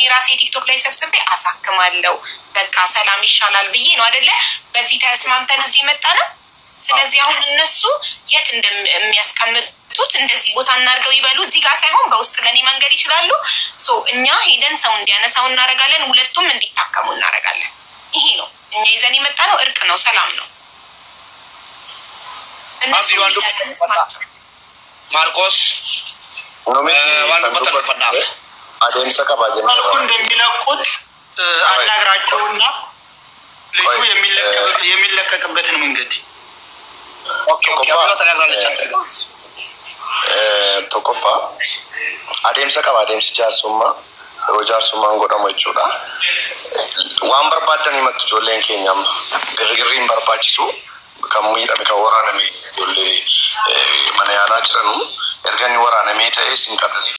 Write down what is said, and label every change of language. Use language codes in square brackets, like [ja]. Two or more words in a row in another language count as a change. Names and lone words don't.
[am] ራሴ ቲክቶክ ላይ ሰብስቤ አሳክማለሁ በቃ ሰላም ይሻላል ብዬ ነው አይደለ በዚህ ተስማምተን እዚህ መጣነው ስለዚህ አሁን እነሱ የት እንደሚያስቀምጡት እንደዚህ ቦታ እናርገው ይበሉ እዚህ ጋር ሳይሆን በውስጥ ለኔ መንገድ ይችላሉ ሶ እኛ ሄደን ሰው እንዲያነሳው እናረጋለን ሁለቱም እንዲታከሙ እናረጋለን ይሄ ነው እኛ ይዘን የመጣነው እርቅ ነው ሰላም ነው እነሱ ማርቆስ ዋን ተቆጣጣ አደም ሰቀባጀ ማርቆስ እንደሚለቁት አናግራቸውና ልጁ የሚለቀቅበትን መንገድ ኦኬ አብሮ ተናግራለች [om] tokkoffaa adeemsa qaba adeemsi jaarsummaa yeroo jaarsummaan godhamu jechuudha. Waan barbaadan himatu ijoolleen keenya girgirriin barbaachisu kan miidhame kan waraaname ijoollee mana yaalaa jiranu erga inni waraanamee ta'ee sin qabdanii